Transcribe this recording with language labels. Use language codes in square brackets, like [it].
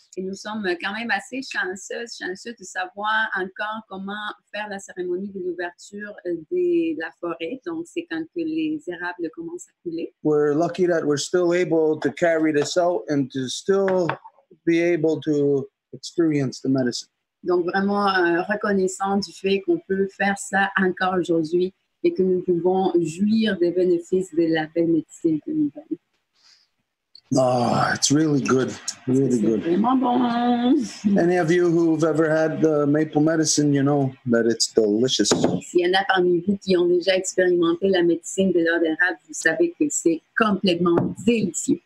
[fr] Et nous sommes quand même assez chanceux de savoir encore comment faire la cérémonie de l'ouverture de la forêt. Donc, c'est quand que les érables commencent à couler. [en] We're lucky that we're still able to carry this out and to still be able to experience the medicine. [fr] Donc, vraiment reconnaissant du fait qu'on peut faire ça encore aujourd'hui et que nous pouvons jouir des bénéfices de la belle médecine que nous avons. [en] Oh, it's really good. Really good. [fr] Vraiment bon. [en] Any of you who've ever had the maple medicine, you know that it's delicious. [fr] S'il y en a parmi vous qui ont déjà expérimenté la médecine de l'eau d'érable, vous savez que c'est complètement délicieux.